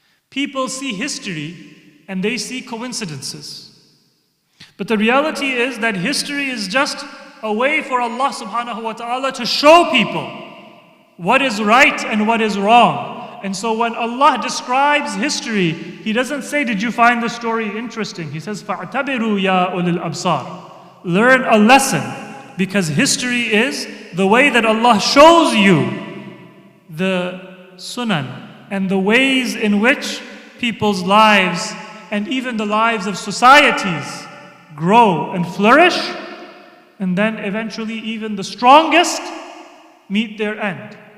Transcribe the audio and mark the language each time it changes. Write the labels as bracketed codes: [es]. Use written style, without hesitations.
[en] People see history and they see coincidences. But the reality is that history is just a way for Allah subhanahu wa ta'ala to show people what is right and what is wrong. And so when Allah describes history, He doesn't say, did you find the story interesting? He says, [ar] فَاعْتَبِرُوا يَا أُولِي الْأَبْصَارِ. [en] Learn a lesson, because history is the way that Allah shows you the sunan and the ways in which people's lives and even the lives of societies grow and flourish, and then eventually even the strongest meet their end.